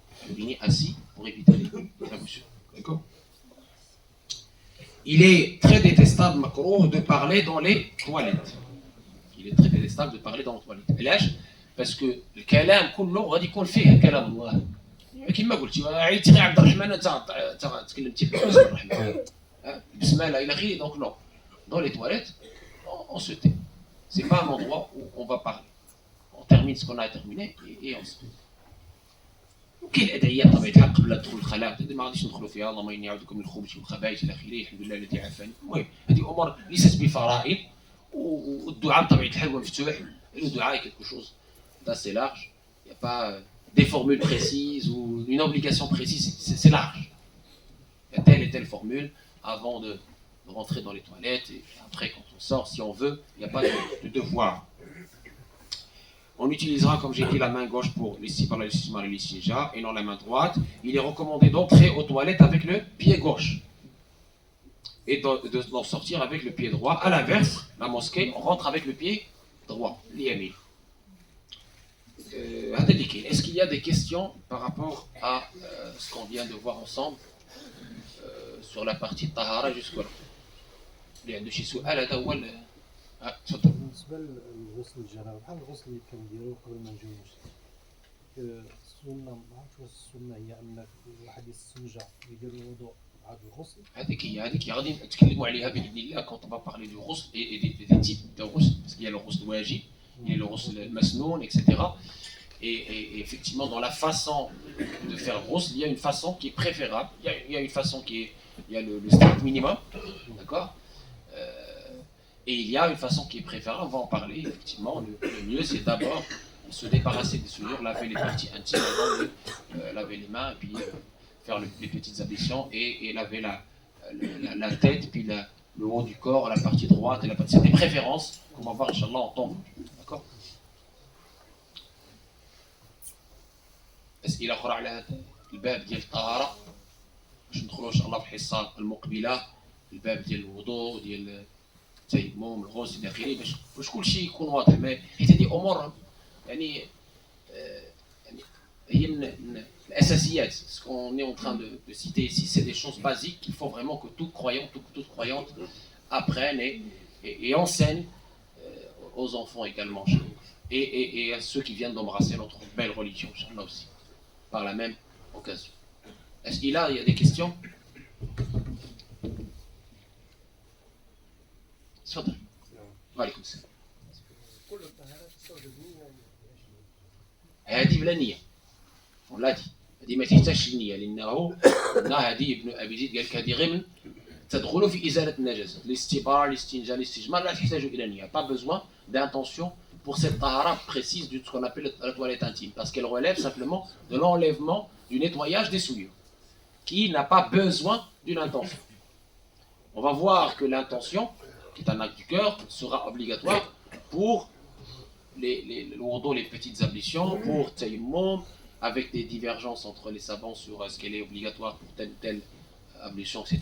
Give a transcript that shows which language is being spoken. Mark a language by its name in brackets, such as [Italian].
[French] Uriner assis pour éviter les émotions. D'accord? Il est très détestable, macro, de parler dans les toilettes. Il est très détestable de parler dans les toilettes. Et là, parce que le kalam [Arabic] كله غادي يكون فيه كلام الله. كما قلتي عيطتي غير عبد الرحمن انت تكلمتي باسم الرحمن. بسمالة الى اخره. [French] Donc non. Dans les toilettes, on se tait. C'est pas un endroit où on va parler. On termine ce qu'on a terminé et on se tait. وكاين الادعيه بطبيعه الحال قبل دخول الخلاء ما غاديش ندخلوا فيها اللهم اني اعوذ بك من الخبث والخبائث الى اخره الحمد لله الذي عافاني. المهم هذه امور ليست بفرائض والدعاء بطبيعه الحال هو مفتوح. Le dua est quelque chose d'assez large. Il n'y a pas des formules précises ou une obligation précise, c'est large. Il y a telle et telle formule avant de rentrer dans les toilettes et après quand on sort, si on veut, il n'y a pas de devoir. On utilisera, comme j'ai dit, la main gauche pour l'istimar et l'istinja et non la main droite. Il est recommandé d'entrer aux toilettes avec le pied gauche et d'en sortir avec le pied droit. À l'inverse, la mosquée, on rentre avec le pied droit, l'IAMI. Est-ce qu'il y a des questions par rapport à ce qu'on vient de voir ensemble sur la partie tahara jusque-là? [Arabic] اللي عنده شي سؤال هذا هو تفضل. بالنسبه لغسل الجنابه بحال الغسل اللي كنديرو قبل ما نجيو المسجد السنه ما عرفتش واش السنه هي ان الواحد يستنجى يدير الوضوء بعد الغسل. هذيك غادي نتكلموا عليها باذن الله [French] quand on va parler du ghusl et des types de ghusl parce qu'il y a le ghusl wajib, il y a le ghusl masnoun, etc. Et effectivement, dans la façon de faire ghusl, il y a une façon qui est préférable. Il y a une façon qui est, il y a le strict minimum, d'accord. Et il y a une façon qui est préférable, on va en parler, effectivement. Le mieux, c'est d'abord se débarrasser des souillures, laver les parties intimes avant de laver les mains, et puis faire les petites ablutions et laver la tête, puis le haut du corps, la partie droite, c'est des préférences qu'on va voir, Inch'Allah, en temps. D'accord? [Arabic] أسئلة أخرى على هذا الباب ديال الطهارة باش ندخلوا إن شاء الله في الحصة المقبلة الباب ديال الوضوء ديال التيمم الغسل الى اخره باش كل شيء يكون واضح. ما حيت هذه امور يعني هي من الاساسيات. [French] Ce qu'on est en train de citer ici, c'est des choses basiques qu'il faut vraiment que tout croyant, toute croyante apprenne et enseigne aux enfants également et à ceux qui viennent d'embrasser notre belle religion, Inch'Allah aussi, par la même occasion. Est-ce qu'il y a des questions? [Arabic] تفضل. وعليكم السلام. كل الطهارات تصوب بنيه هذه بلا نيه. ولا هذه ما تحتاجش النيه لانه هذه ابن ابي زيد قال لك هذه غير من تدخل في ازاله النجاسه. الاستبار الاستنجاء الاستجمار لا تحتاج الى نيه. [French] Pas besoin d'intention pour cette tahara précise de ce qu'on appelle la toilette intime, parce qu'elle relève simplement de l'enlèvement, du nettoyage des souillures, qui n'a pas besoin d'une intention. On va voir que l'intention, qui est un acte du cœur, sera obligatoire pour les petites ablutions, pour tayammum, avec des divergences entre les savants sur ce qu'elle est obligatoire pour telle ou telle ablution, etc.